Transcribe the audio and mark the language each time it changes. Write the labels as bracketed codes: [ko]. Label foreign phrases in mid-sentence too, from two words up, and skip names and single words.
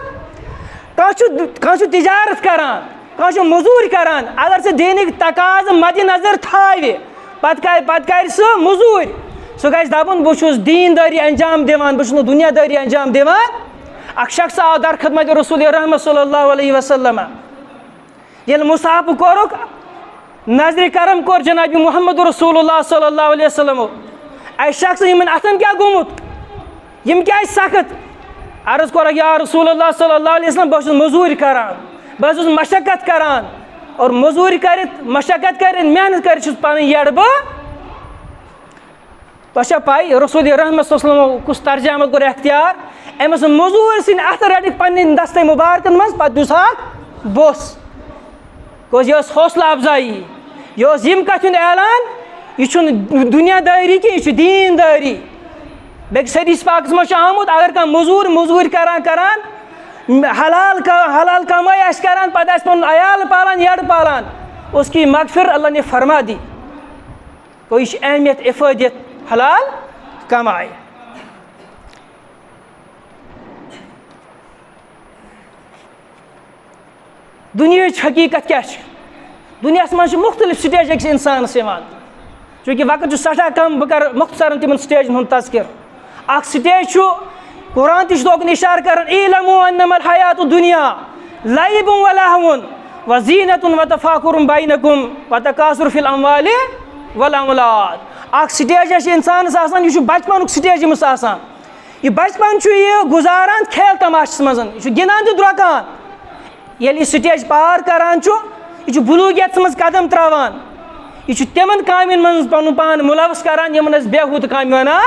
[ks] کانٛہہ چھُ تجارت کران کانٛہہ چھُ موٚزوٗرۍ کران اگر سُہ دیٖنٕکۍ تقاضہٕ مدِ نظر تھاوِ پتہٕ کرِ سُہ موٚزوٗرۍ سُہ گژھِ دپُن بہٕ چھُس دیٖندٲری انجام دِوان بہٕ چھُس نہٕ دُنیا دٲری انجام دِوان. اکھ شخص آو در خدمت رسول رحمت [ar] صلی اللہ علیہ وسلم [ks] ییٚلہِ مُصافہٕ کوٚرُکھ نظرِ کرم کوٚر جناب محمد رسول اللہ [ar] صلی اللہ علیہ وسلمو [ks] اَسہِ شخص یِمن اتھن کیٛاہ گوٚمُت یِم کیٛازِ سخت عرض کوٚرکھ یا رسول اللہ [ar] صلی اللہ علیہ وسلم [ks] بہٕ چھُس موٚزوٗرۍ کران بہٕ چھُس مشقت کران اور موٚزوٗرۍ کٔرِتھ مشقت کٔرِتھ محنت کٔرِتھ چھُس پنٕنۍ یٔڈ بہٕ. تۄہہِ چھا پاے رسول رحمت [ar] صلی اللہ علیہ وسلمو [ks] کُس ترجامت کوٚر اختیار أمِس موٚزوٗرۍ سٕنٛدۍ اَتھٕ رٔٹِکھ پنٕنۍ دستے مُبارکن منٛز پتہٕ دِژہاکھ بوٚس گوٚو یہِ ٲس حوصلہٕ افزایی یہِ اوس ییٚمہِ کتھِ ہُنٛد اعلان یہِ چھُنہٕ دُنیا دٲری کینٛہہ یہِ چھُ دیٖندٲری. بیٚکِس حدیث پاکس منٛز چھُ آمُت اگر کانٛہہ موٚزوٗرۍ کران حلال کمٲے آسہِ کران پتہٕ آسہِ پنُن عیال پالان یٔڈ پالان [ur] اس کی مغفر اللہ نے فرما دی. [ks] گوٚو یہِ چھِ اہمیت افٲدیت حلال کماے. دُنیہٕچ حقیٖقت کیٛاہ چھِ دُنیاہس منٛز چھِ مختلف سٹیج أکِس اِنسانس یِوان چوٗنٛکہِ وقت چھُ سٮ۪ٹھاہ کم بہٕ کرٕ مختصرن تِمن سٹیجن ہُنٛد تذکِر. اکھ سٹیج چھُ قرآن تہِ چھُ توکُن اِشارٕ کران [ar] اعلموا انما الحیات الدنیا لعب ولہو وزینۃ وتفاخر بینکم وتکاثر فی الاموال والاولاد. [ks] اکھ سٹیجا چھِ انسانس آسان یہِ چھُ بچپنُک سٹیج أمِس آسان یہِ بچپن چھُ یہِ گُزاران کھیل تماشس منٛز یہِ چھُ گِنٛدان تہٕ درٛۄکان ییٚلہِ یہِ سٹیج پار کران چھُ یہِ چھُ بلوٗغیتس منٛز قدم تراوان یہِ چھُ تِمن کامٮ۪ن منٛز پنُن پان مُلوث کران یِمن أسۍ بےہوٗدٕ کامہِ ونان.